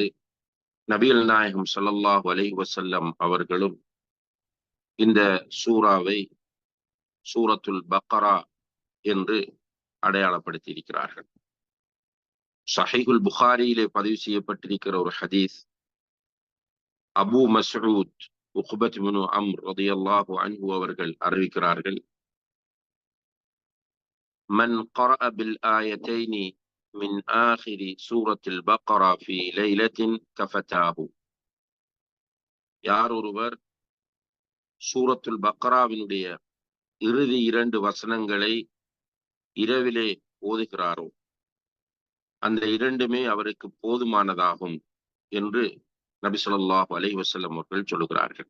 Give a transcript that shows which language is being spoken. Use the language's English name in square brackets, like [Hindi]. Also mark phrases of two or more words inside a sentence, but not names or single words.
[Tamil] நபிகள் நாயகம் [Arabic] صلى الله عليه وسلم [Tamil] அவர்களும் இந்த சூராவை சூரத்துல் பக்ரா என்று அடையாளப்படுத்தியிருக்கிறார்கள். ஸஹீஹுல் புகாரியிலே பதிவு செய்யப்பட்டிருக்கிற ஒரு ஹதீஸ், அபூ மஸ்ஊத் உக்பத் இப்னு அம்ர் [Arabic] رضي الله عنه [Tamil] அவர்கள் அறிவிக்கிறார்கள், [Arabic] من قرأ بالآيتين من آخر سورة البقرة في ليلة كفتاه. [Tamil] யார் ஒருவர் சூரத்துல் பக்ராவினுடைய இறுதி இரண்டு வசனங்களை இரவிலே ஓதுகிறாரோ அந்த இரண்டுமே அவருக்கு போதுமானதாகும் என்று நபி [Arabic] صلى الله عليه وسلم [Tamil] அவர்கள் சொல்கிறார்கள்.